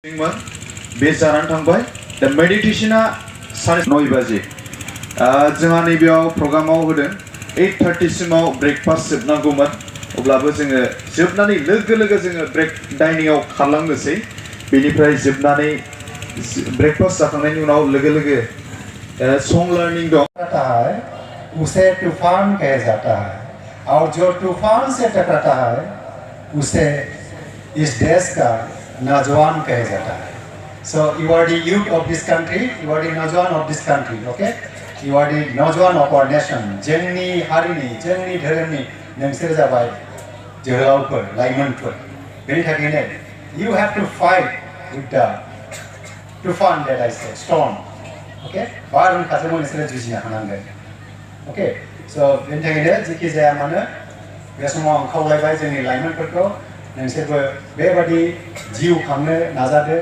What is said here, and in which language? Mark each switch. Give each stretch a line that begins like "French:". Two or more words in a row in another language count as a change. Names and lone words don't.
Bodo: बे जानानै थांबाय दा मेडिटेशना 9:30 बाजि जोंहा नैबेयाव प्रग्रामाव होदों 8:30 सिमाव ब्रेकफास्ट जोबनांगौमोन अब्लाबो जोङो जोबनानै लोगो लोगो जोङो ब्रेक डाइनिंआव खारलांनोसै बेनिफ्राय जोबनानै ब्रेकफास्ट जाखांनायनि उनाव लोगो लोगो
English: song learning
Bodo: दं
Hindi: उसे तूफान कहा जाता है और जो तूफान से टकराता है उसे इस देश का नौजवान कहा जाता है.
English: So you are the youth of this country, you are the नौजवान of this country, okay? You are the नौजवान of our nation.
Bodo: जोंनि हारिनि, जोंनि धोरोमनि नोंसोर जाबाय जोहोलावफोर, लाइमोनफोर. बेनि थाखायनो
English: you have to fight with the तूफान that I say, storm, okay?
Bodo: बारहुंखाजों नोंसोर जुजिनो हानांगोन,
English: okay? So
Bodo: बेनि थाखायनो जेखि जाया मानो बे समाव आं खावलायबाय जोंनि लाइमोनफोरखौ नोंसोरबो बेबादि जिउ खांनो नाजादो.